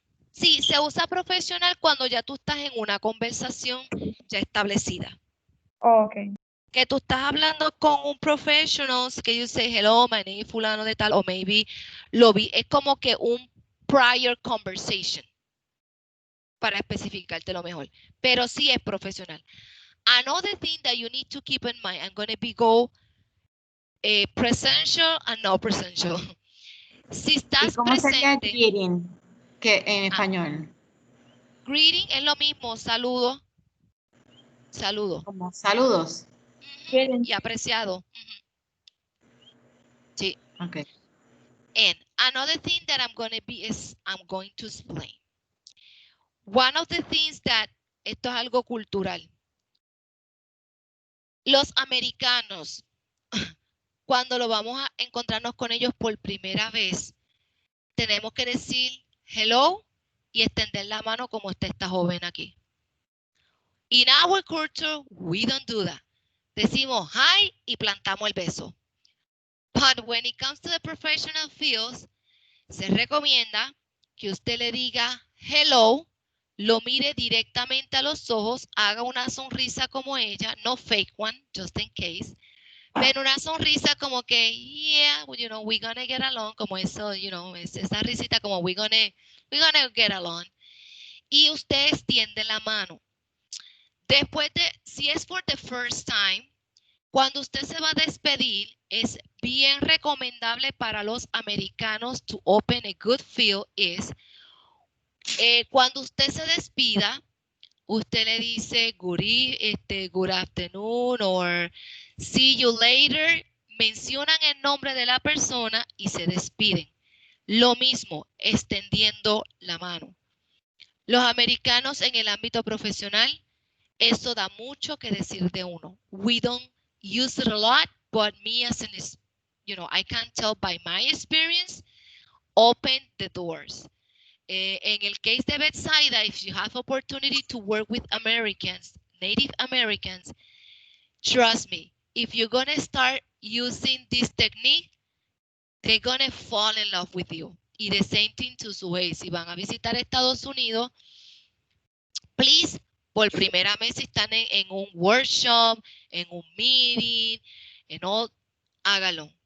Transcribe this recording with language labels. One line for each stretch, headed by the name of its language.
Spanish: Sí, se usa profesional cuando ya tú estás en una conversación ya establecida.
English: Oh, ok.
Spanish: Que tú estás hablando con un professional, que
English: you say, hello, my name is
Spanish: fulano de tal, o maybe lo vi, es como que un
English: prior conversation,
Spanish: para especificarte lo mejor, pero sí es profesional.
English: Another thing that you need to keep in mind, I'm going to be go presential and no presential.
Spanish: Si estás ¿Y cómo sería presente, greeting que en español? Greeting es lo mismo, saludo. Saludo. Como saludos. Y apreciado. Sí.
English: Okay. And another thing that I'm going to explain. One of the things that,
Spanish: esto es algo cultural. Los americanos, cuando lo vamos a encontrarnos con ellos por primera vez, tenemos que decir hello y extender la mano como está esta joven aquí.
English: In our culture, we don't do that.
Spanish: Decimos hi y plantamos el beso.
English: But when it comes to the professional fields,
Spanish: se recomienda que usted le diga hello, lo mire directamente a los ojos, haga una sonrisa como ella,
English: no fake one, just in case,
Spanish: pero una sonrisa como que,
English: yeah, we're gonna get along,
Spanish: como eso, esa risita como
English: we're gonna get along.
Spanish: Y usted extiende la mano. Después de, si es
English: for the first time,
Spanish: cuando usted se va a despedir, es bien recomendable para los americanos
English: to open a good field is,
Spanish: cuando usted se despida, usted le dice
English: good afternoon or see you later,
Spanish: mencionan el nombre de la persona y se despiden. Lo mismo, extendiendo la mano. Los americanos en el ámbito profesional, eso da mucho que decir de uno.
English: We don't use it a lot, but me as an, I can tell by my experience, open the doors. En el case de Bethsaida, if you have opportunity to work with Americans, Native Americans, trust me, if you're gonna start using this technique, they're gonna fall in love with you. Y the same thing to
Spanish: su vez. Si van a visitar Estados Unidos, please, por primera vez, si están en un workshop, en un meeting, en all, hágalo.